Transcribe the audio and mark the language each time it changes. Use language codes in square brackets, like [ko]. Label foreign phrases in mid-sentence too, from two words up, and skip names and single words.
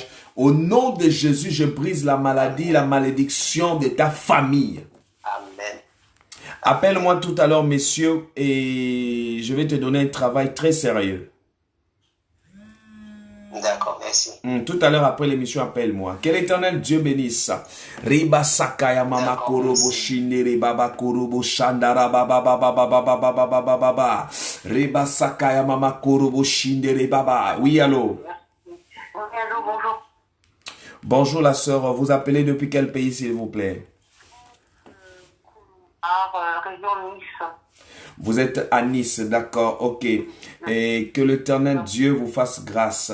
[fr] Au nom de Jésus, je brise la maladie, la malédiction de ta famille. Amen. Appelle-moi tout à l'heure, messieurs, et je vais te donner un travail très sérieux. D'accord, merci. Tout à l'heure après l'émission, appelle-moi. Que l'Éternel Dieu bénisse. Riba sakaya mama korobo shinere baba korobo shandara baba baba baba baba baba baba baba. Riba sakaya mama korobo shinere baba. Oui, allô. Allô, bonjour. Bonjour la sœur. Vous appelez depuis quel pays, s'il vous plaît? Région Nice. Vous êtes à Nice, d'accord, ok. Et que l'Éternel Dieu vous fasse grâce.